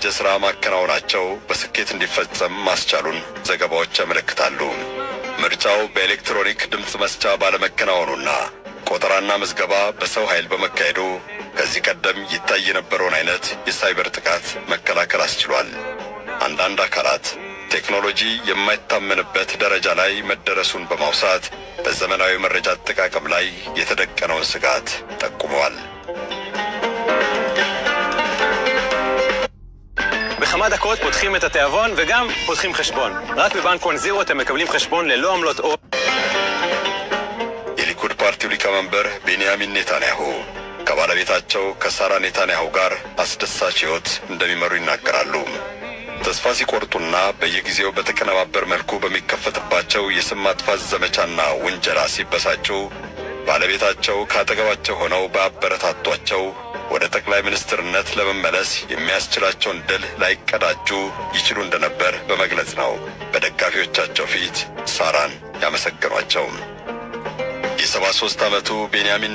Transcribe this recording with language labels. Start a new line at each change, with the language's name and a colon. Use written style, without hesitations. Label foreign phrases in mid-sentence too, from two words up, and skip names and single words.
Amharic: ሥራ ማከናወናቸው በስኬት እንዲፈጸም ማስቻሉን ዘገባዎች ያመለክታሉ። ምርጫው በኤሌክትሮኒክ ድምፅ መስጫ ባለመከናወኑና ቆጠራና ምዝገባ በሰው ኃይል በመካሄዱ ከዚህ ቀደም ይታይ የነበረውን አይነት የሳይበር ጥቃት መከላከል አስችሏል። አንዳንድ አካላት ቴክኖሎጂ የማይታመንበት ደረጃ ላይ መደረሱን በማውሳት በዘመናዊ መረጃ አጠቃቀም ላይ የተደቀነውን ስጋት ጠቁመዋል።
Hebrew: בכמה דקות פותחים את התיאבון וגם פותחים חשבון. רק בבנק וואן זירו אתם מקבלים חשבון ללא עמלות או...
Amharic: የሊኩድ ፓርቲው ሊቀመንበር ቤንያሚን ኔታንያሁ ከባለቤታቸው ከሳራ ኔታንያሁ ጋር አስደሳች ሕይወት እንደሚመሩ ይናገራሉ። ተስፋ ሲቆርጡና በየጊዜው በተቀነባበር መልኩ በሚከፈትባቸው የስም ማጥፋት ዘመቻና ውንጀላ ሲበሳጩ ባለቤታቸው ካጠገባቸው ሆነው ባበረታቷቸው ወደ ጠቅላይ ሚኒስትርነት ለመመለስ የሚያስችላቸውን ድል ላይቀዳጁ ይችሉ እንደነበር በመግለጽ ነው በደጋፊዎቻቸው ፊት ሳራን ያመሰገኗቸው። የ73 ዓመቱ ቤንያሚን